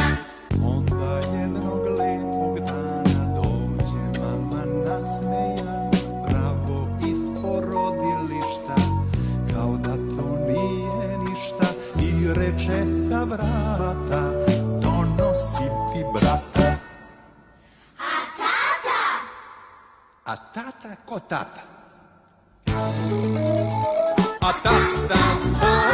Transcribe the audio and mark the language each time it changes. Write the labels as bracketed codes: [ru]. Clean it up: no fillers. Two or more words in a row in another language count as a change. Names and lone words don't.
[sr] Onda jednog lepog dana dođe mama nasmejan, bravo iz porodilišta, kao da to nije ništa, i reče sa vrata, donosim ti brata. A tata? A tata ko tata? A tata